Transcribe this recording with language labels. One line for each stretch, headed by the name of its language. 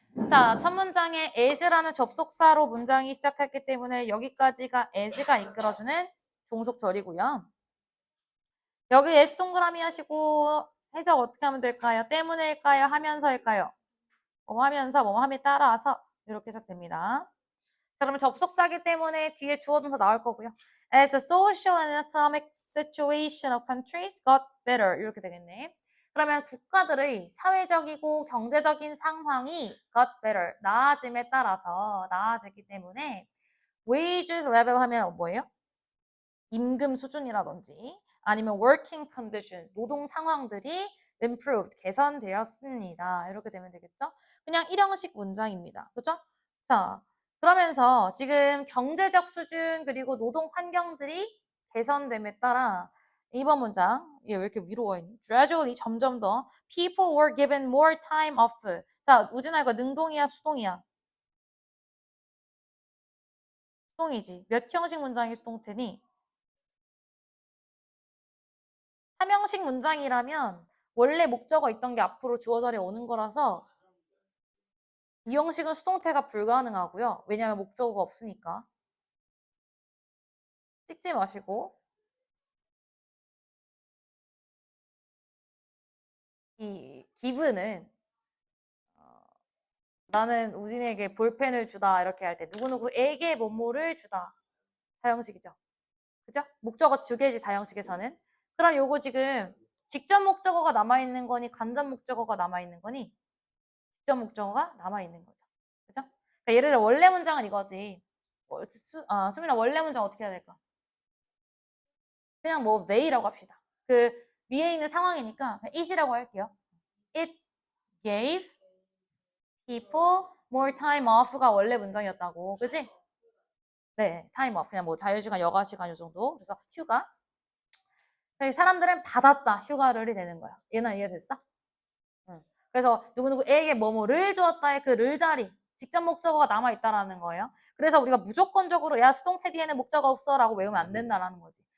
Korean: 자, 첫 문장에 as라는 접속사로 문장이 시작했기 때문에 여기까지가 as가 이끌어주는 종속절이고요. 여기 S 동그라미 하시고 해석 어떻게 하면 될까요? 때문에일까요? 하면서일까요? 뭐 하면서 뭐 함에 따라서 이렇게 해석됩니다. 자, 그러면 접속사기 때문에 뒤에 주어 동사 나올 거고요.
English: As the social and economic situation of countries got better
Korean: 이렇게 되겠네. 그러면 국가들의 사회적이고 경제적인 상황이
English: got better
Korean: 나아짐에 따라서 나아지기 때문에
English: wages level
Korean: 하면 뭐예요? 임금 수준이라든지 아니면
English: working conditions
Korean: 노동 상황들이 improved 개선되었습니다. 이렇게 되면 되겠죠? 그냥 일형식 문장입니다. 그죠? 자, 그러면서 지금 경제적 수준 그리고 노동 환경들이 개선됨에 따라 이번 문장 얘 왜 이렇게 위로 가 있니?
English: Gradually
Korean: 점점 더
English: people were given more time off.
Korean: 자, 우진아 이거 능동이야 수동이야? 수동이지. 몇 형식 문장이 수동태니? 3형식 문장이라면 원래 목적어 있던 게 앞으로 주어 자리에 오는 거라서 이 형식은 수동태가 불가능하고요. 왜냐하면 목적어가 없으니까. 찍지 마시고 이 give는 나는 우진에게 볼펜을 주다 이렇게 할 때 누구누구에게 뭐뭐를 주다. 4형식이죠. 그죠? 목적어 두 개지 4형식에서는. 그럼 요거 지금 직접 목적어가 남아있는 거니 간접 목적어가 남아있는 거니 직접 목적어가 남아있는 거죠. 그죠? 그러니까 예를 들어 원래 문장은 이거지. 수민아 원래 문장 어떻게 해야 될까? 그냥 뭐 they라고 합시다. 그 위에 있는 상황이니까 it이라고 할게요.
English: It gave people more time off가
Korean: 원래 문장이었다고. 그지? 네, time off. 그냥 뭐 자유시간, 여가시간 요 정도. 그래서 휴가. 사람들은 받았다. 휴가를 되는 거야. 얘는 이해됐어? 응. 그래서 누구누구에게 뭐뭐를 주었다의 그 를 자리. 직접 목적어가 남아있다라는 거예요. 그래서 우리가 무조건적으로 야 수동태 뒤에는 목적어 없어 라고 외우면 안 된다라는 거지.